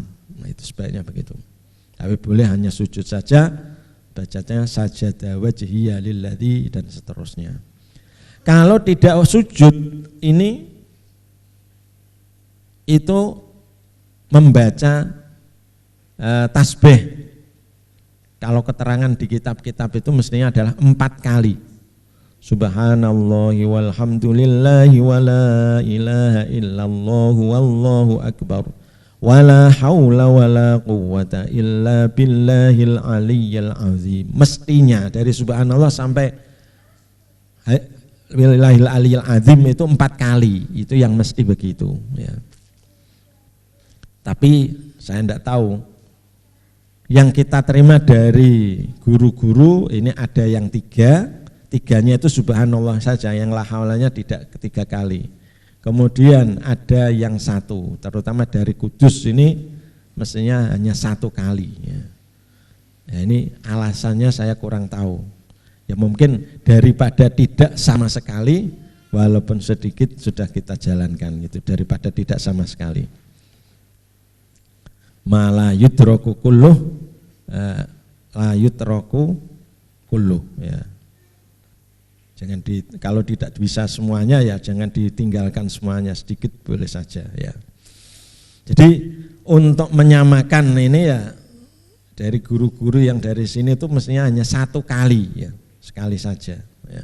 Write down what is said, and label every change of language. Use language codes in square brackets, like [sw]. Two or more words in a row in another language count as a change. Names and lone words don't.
[id] Nah, itu sebaiknya begitu. Tapi boleh hanya sujud saja, bacanya [ar] سجد وجهي للذي [id] dan seterusnya. Kalau tidak sujud ini itu membaca tasbih. Kalau keterangan di kitab-kitab itu mestinya adalah 4 kali. [ar] سبحان الله والحمد لله ولا إله إلا الله والله أكبر. ولا حول ولا قوة إلا بالله العلي العظيم. [id] Mestinya dari subhanallah sampai [ar] بالله العلي العظيم [id] itu 4 kali. Itu yang mesti begitu ya. Tapi saya tidak tahu. Yang kita terima dari guru-guru ini ada yang 3-nya itu subhanallah saja, yang la haulanya tidak 3 kali. Kemudian ada yang 1, terutama dari Kudus ini mestinya hanya 1 kali ya. Nah, ini alasannya saya kurang tahu. Ya mungkin daripada tidak sama sekali, walaupun sedikit sudah kita jalankan gitu, daripada tidak sama sekali. [ar] ما لا يدرك كله لا يدرك كله ya. [id] Jangan kalau tidak bisa semuanya ya jangan ditinggalkan semuanya, sedikit boleh saja ya. Jadi untuk menyamakan ini ya dari guru-guru yang dari sini itu mestinya hanya 1 kali ya, sekali saja ya.